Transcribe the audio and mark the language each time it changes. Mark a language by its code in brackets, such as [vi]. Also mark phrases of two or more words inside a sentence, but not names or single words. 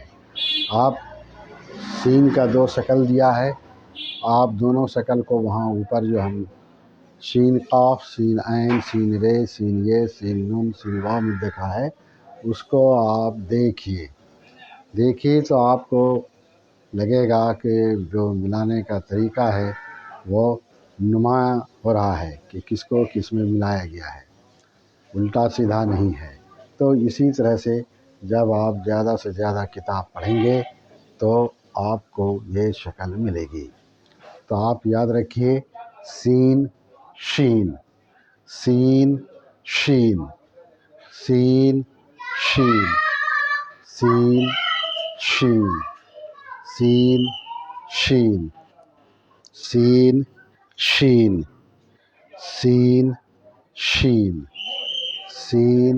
[ur] آپ سین کا 2 شکل دیا ہے، آپ دونوں شکل کو وہاں اوپر جو ہم شین قاف، سین عین، سین رے، سین یہ، سین نون، سین واو میں دیکھا ہے، اس کو آپ دیکھیے تو آپ کو لگے گا کہ جو ملانے کا طریقہ ہے وہ نمایاں ہو رہا ہے کہ کس کو کس میں ملایا گیا ہے، الٹا سیدھا نہیں ہے. تو اسی طرح سے جب آپ زیادہ سے زیادہ کتاب پڑھیں گے تو آپ کو یہ شکل ملے گی. تو آپ یاد رکھیے، سین شین، سین شین، سین شین، سین شین، سین شین، سین شین، سین شین، سین